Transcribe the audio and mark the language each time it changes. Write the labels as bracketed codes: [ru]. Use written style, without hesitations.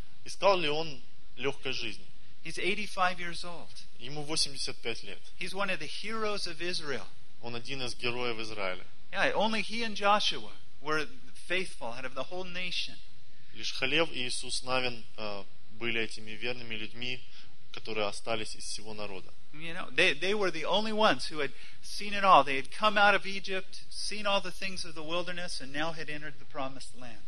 [ru] Искал ли он легкой жизни? [en] He's 85 years old. [ru] Ему 85 лет. [en] He's one of the heroes of Israel. [ru] Он один из героев Израиля. [en] Yeah, only he and Joshua were faithful out of the whole nation. [ru] Лишь Халев и Иисус Навин были этими верными людьми, которые остались из всего народа. [en] You know, they were the only ones who had seen it all. They had come out of Egypt, seen all the things of the wilderness, and now had entered the promised land.